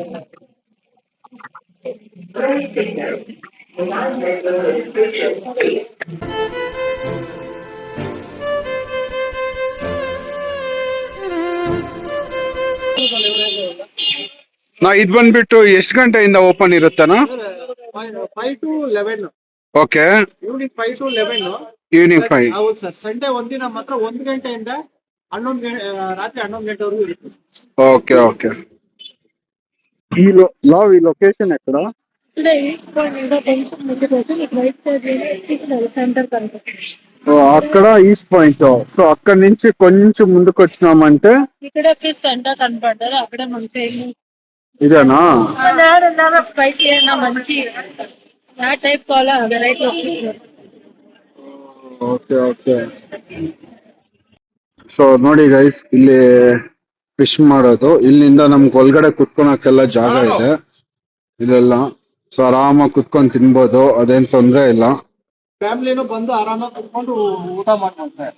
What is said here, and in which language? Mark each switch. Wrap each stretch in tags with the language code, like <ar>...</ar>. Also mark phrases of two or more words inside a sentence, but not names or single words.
<kn>ನಾ ಇದ್ ಬಂದ್ಬಿಟ್ಟು ಎಷ್ಟು ಗಂಟೆಯಿಂದ ಓಪನ್ ಇರುತ್ತನಾ? 5 to 11. ಓಕೆ. ಈವ್ನಿಂಗ್ 5 to 11. ಈವ್ನಿಂಗ್ 5. ಹೌದು ಸರ್. ಸಂಡೇ ಒಂದಿನ ಮಾತ್ರ 1 ಗಂಟೆಯಿಂದ 11 ರಾತ್ರಿ 11 ಗಂಟೆವರೆಗೂ ಇರುತ್ತೆ. ಓಕೆ. ಓಕೆ. ಈ ಲೊಕೇಶನ್ ಎక్కడ?</kn> <te>అక్కడ ఈస్ట్ పాయింట్. సో అక్కడ నుంచి కొంచెం ముందుకు వచ్చినామంటే ఇక్కడ ఫిష్ సెంటర్ కనపడ్డది. అక్కడే మనకి ఇదేనా? స్పైసీ అయినా మంచి ఆ టైప్ కావాలా వెరైటీ.</te> <kn>ಓಕೆ. ಓಕೆ. ಸೊ ನೋಡಿ ಗೈಸ್, ಇಲ್ಲಿ ಫಿಶ್ ಮಾಡೋದು. ಇಲ್ಲಿಂದ ನಮ್ಗೆ ಒಳಗಡೆ ಕುತ್ಕೊಳಕ್ಕೆಲ್ಲ ಜಾಗ ಇದೆ ಇದೆಲ್ಲ. ಸೊ ಆರಾಮಾಗಿ ಕುತ್ಕೊಂಡು ತಿನ್ಬೋದು, ಅದೇನ್ ತೊಂದ್ರೆ ಇಲ್ಲ. ಫ್ಯಾಮಿಲಿನೂ ಬಂದು ಆರಾಮಾಗಿ ಕುತ್ಕೊಂಡು ಊಟ ಮಾಡ್ತಾರೆ.</kn>